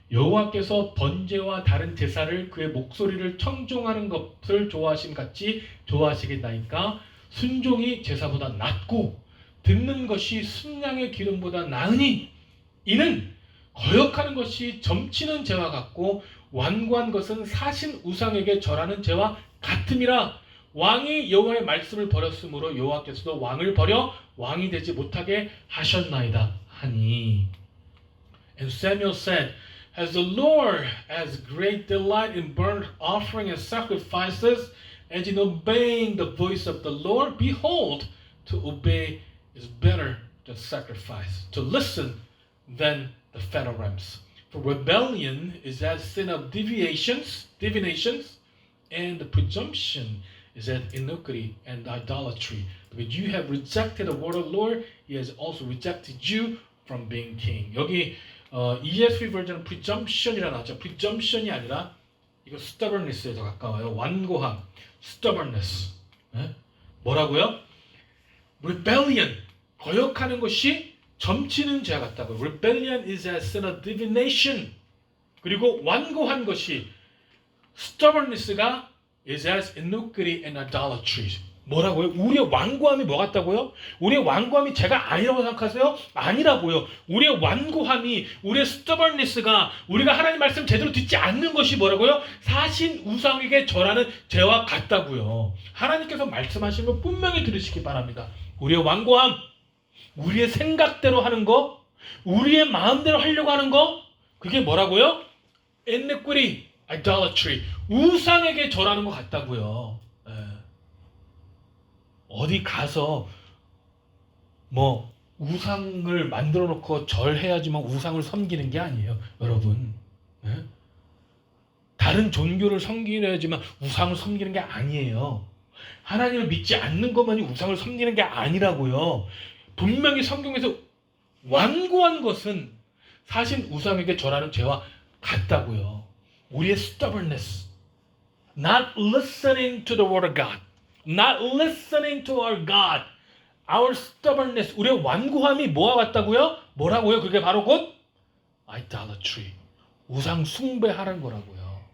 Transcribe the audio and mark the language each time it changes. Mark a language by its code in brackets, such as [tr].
[ko] 여호와께서 번제와 다른 제사를 그의 목소리를 청종하는 것을 좋아하심 같이 좋아하시겠나이까 순종이 제사보다 낫고 듣는 것이 순양의 기름보다 나으니 이는 거역하는 것이 점치는 죄와 같고 완고한 것은 사신 우상에게 절하는 죄와 같음이라. 왕이 여호와의 말씀을 버렸으므로 여호와께서도 왕을 버려 왕이 되지 못하게 하셨나이다 하니. [en] And Samuel said, As the Lord has great delight in burnt offering and sacrifices, and in obeying the voice of the Lord, behold, to obey is better than sacrifice, to listen than the fat of rams. For rebellion is as sin of divinations, and the presumption is as iniquity and idolatry. Because you have rejected the word of the Lord, He has also rejected you from being king. [ko] 여기 ESV 버전은 presumption이라 나왔죠. presumption이 아니라 이거 stubbornness에 더 가까워요. 완고함, stubbornness. 네? 뭐라고요? rebellion, 거역하는 것이 점치는 죄 같다고요. [en] rebellion is a sin of divination. [ko] 그리고 완고한 것이 [en] stubbornness가 is as iniquity and idolatry. [ko] 뭐라고요? 우리의 완고함이 뭐 같다고요? 우리의 완고함이 죄가 아니라고 생각하세요? 아니라고요. 우리의 완고함이, 우리의 stubbornness가 우리가 하나님 말씀 제대로 듣지 않는 것이 뭐라고요? 사신 우상에게 절하는 죄와 같다고요. 하나님께서 말씀하시는 거 분명히 들으시기 바랍니다. 우리의 완고함, 우리의 생각대로 하는 거, 우리의 마음대로 하려고 하는 거, 그게 뭐라고요? iniquity, idolatry, 우상에게 절하는 것 같다고요. 어디 가서 뭐 우상을 만들어 놓고 절해야지만 우상을 섬기는 게 아니에요, 여러분. 다른 종교를 섬기려야지만 우상을 섬기는 게 아니에요. 하나님을 믿지 않는 것만이 우상을 섬기는 게 아니라고요. 분명히 성경에서 완고한 것은 사실 우상에게 절하는 죄와 같다고요. [en] 우리의 stubbornness, not listening to the word of God, not listening to our God, our stubbornness, [ko] 우리의 완고함이 뭐와 같다고요? 뭐라고요? 그게 바로 곧 idolatry, 우상 숭배하는 거라고요.